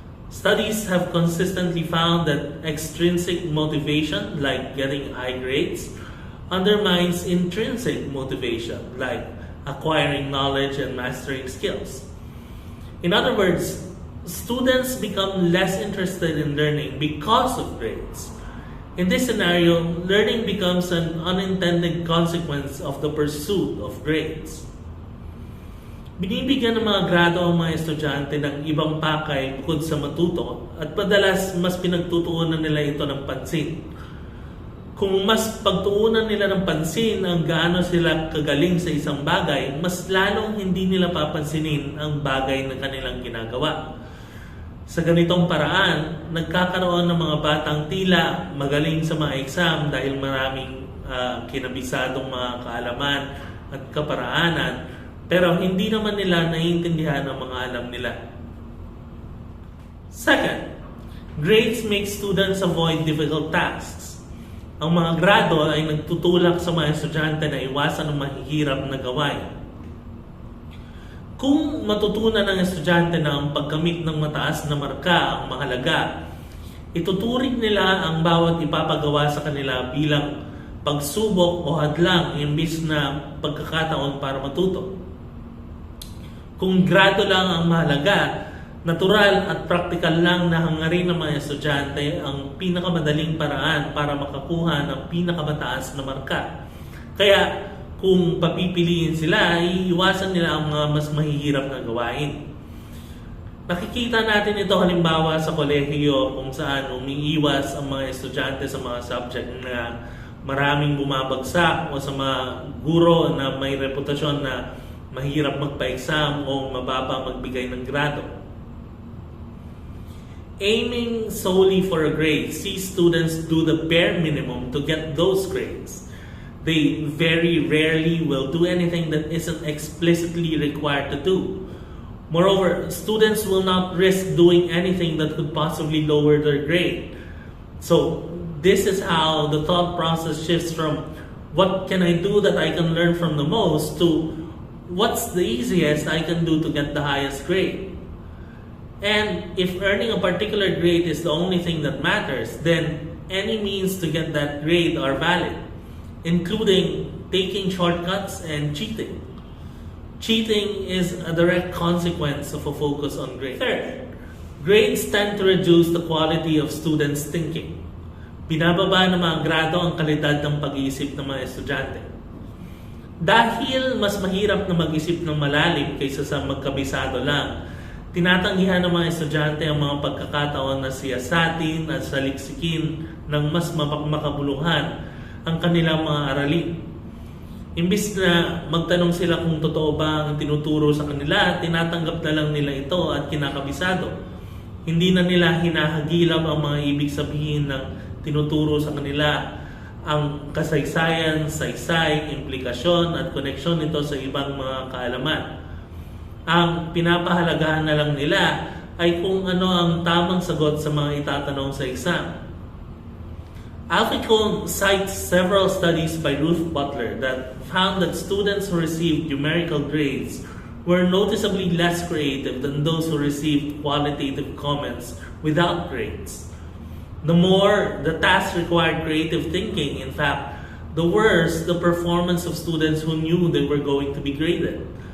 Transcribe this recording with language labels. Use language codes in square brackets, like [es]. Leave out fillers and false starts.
[en] Studies have consistently found that extrinsic motivation, like getting high grades, undermines intrinsic motivation, like acquiring knowledge and mastering skills. In other words, students become less interested in learning because of grades, In this scenario, learning becomes an unintended consequence of the pursuit of grades. [tl] Binibigyan ng mga grado ang mga estudyante ng ibang pakay bukod sa matuto at madalas mas pinagtutuunan nila ito ng pansin. Kung mas pagtuunan nila ng pansin ang gaano sila kagaling sa isang bagay, mas lalong hindi nila papansinin ang bagay na kanilang ginagawa. Sa ganitong paraan, nagkakaroon ng mga batang tila magaling sa mga exam dahil maraming kinabisadong mga kaalaman at kaparaanan, pero hindi naman nila naiintindihan ang mga alam nila. [en] Second, grades make students avoid difficult tasks. [tl] Ang mga grado ay nagtutulak sa mga estudyante na iwasan ang mahihirap na gawain. Kung matutunan ng estudyante na ang pagkamit ng mataas na marka ang mahalaga, ituturing nila ang bawat ipapagawa sa kanila bilang pagsubok o hadlang imbis na pagkakataon para matuto. Kung grado lang ang mahalaga, natural at praktikal lang na hangarin ng mga estudyante ang pinakamadaling paraan para makakuha ng pinakamataas na marka. Kaya kung papipiliin sila, iiwasan nila ang mga mas mahihirap na gawain. Nakikita natin ito halimbawa sa kolehiyo kung saan umiiwas ang mga estudyante sa mga subject na maraming bumabagsak o sa mga guro na may reputasyon na mahirap magpa-exam o mababa magbigay ng grado. [en] Aiming solely for a grade sees students do the bare minimum to get those grades. They very rarely will do anything that isn't explicitly required to do. Moreover, students will not risk doing anything that could possibly lower their grade. So, this is how the thought process shifts from what can I do that I can learn from the most to what's the easiest I can do to get the highest grade. And if earning a particular grade is the only thing that matters, then any means to get that grade are valid, including taking shortcuts and cheating. Cheating is a direct consequence of a focus on grades. Third, grades tend to reduce the quality of students' thinking. Binababa ng mga grado ang kalidad ng pag-iisip ng mga estudyante. Dahil mas mahirap na mag-isip ng malalim kaysa sa magkabisado lang, tinatanggihan ng mga estudyante ang mga pagkakataon na siyasatin at saliksikin ng mas makabuluhan ang kanilang mga aralin. Imbis na magtanong sila kung totoo ba ang tinuturo sa kanila, tinatanggap na lang nila ito at kinakabisado. Hindi na nila hinahagilap ang mga ibig sabihin ng tinuturo sa kanila, ang kasaysayan, saysay, implikasyon at koneksyon nito sa ibang mga kaalaman. Ang pinapahalagahan na lang nila ay kung ano ang tamang sagot sa mga itatanong sa exam. Alficone cites several studies by Ruth Butler that found that students who received numerical grades were noticeably less creative than those who received qualitative comments without grades. The more the task required creative thinking, in fact, the worse the performance of students who knew they were going to be graded.